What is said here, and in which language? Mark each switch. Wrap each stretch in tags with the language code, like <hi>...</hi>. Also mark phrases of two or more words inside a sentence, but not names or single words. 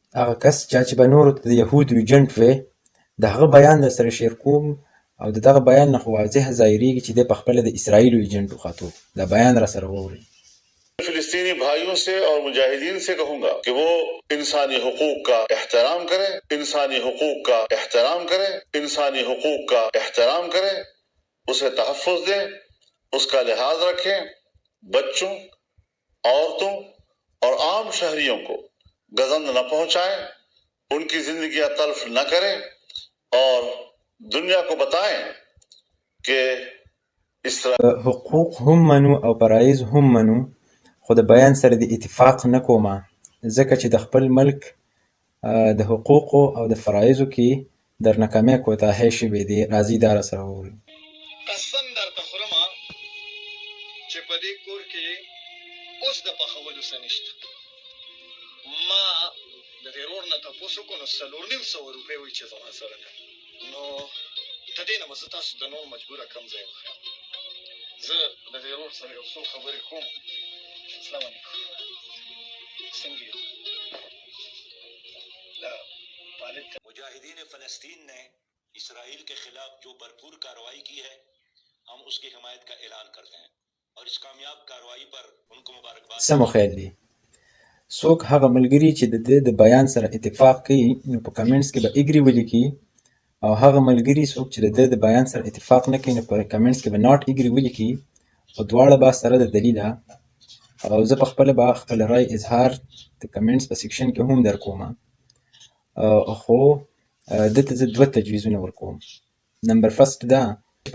<ps>هغه کس چې به نورو ته د یهودو ایجنټ وي د هغه بیان در سره شیر کوم او د دغه بیان نه خو واضح ظاهریږي چې دی په خپله د اسرائیلو ایجنټ وخاتو دا بیان را سره واورئ</ps> <ur>فلسطینی بھائیوں سے اور مجاہدین سے کہوں گا کہ وہ انسانی حقوق کا احترام کرے، انسانی حقوق کا احترام کرے، انسانی حقوق کا احترام کرے، اسے تحفظ دیں، اس کا لحاظ رکھیں، بچوں، عورتوں اور عام شہریوں کو گزند نہ پہنچائیں، ان کی زندگیاں تلف نہ کریں اور دنیا کو بتائیں کہ</ur> <ps>حقوق هم منو او فرایض هم منو خو د بیان سره د اتفاق نه کومه ځکه چې د خپل ملک د حقوقو او د فرایضو کې در ناکامۍ کوتاهۍ شوې دي راځئ دا راسره ووایو قسم درته خورم چې په دې کور کې اوس د پخولو څه نشته ما د دې ورور نه تپوس وکړو نو 4,500 روپۍ وایي چې زما سره ده نو د دې نه به زه تاسو ته نور مجبوره کم ځای وښیم زه د دې ورور سره یو څو خبرې کوم السلام علیکم څنګه یو</ps> <ur>مجاہدین فلسطین نے اسرائیل کے خلاف جو بھرپور کارروائی کی ہے ہم اس کی حمایت کا اعلان کرتے ہیں اور اس کامیاب کارروائی پر ان کو مبارکباد</ur> <ps>سمو خیال دی څوک هغه ملګري چې د دې د بیان سره اتفاق کوي نو په کمنټس کې به اګري ولیکي او هغه ملګري څوک چې د دې د بیان سره اتفاق نه کوي نو په کمنټس کې به</ps> <en>not agree</en> <ps>ولیکي او دواړه به سره د دلیله او زه په خپله به خپل رای اظهار د کمنټس په سیکشن کې هم در کومه خو دلته زه دوه تجویزونه ورکوم</ps> <en>number first</en> <ps>دا په</ps>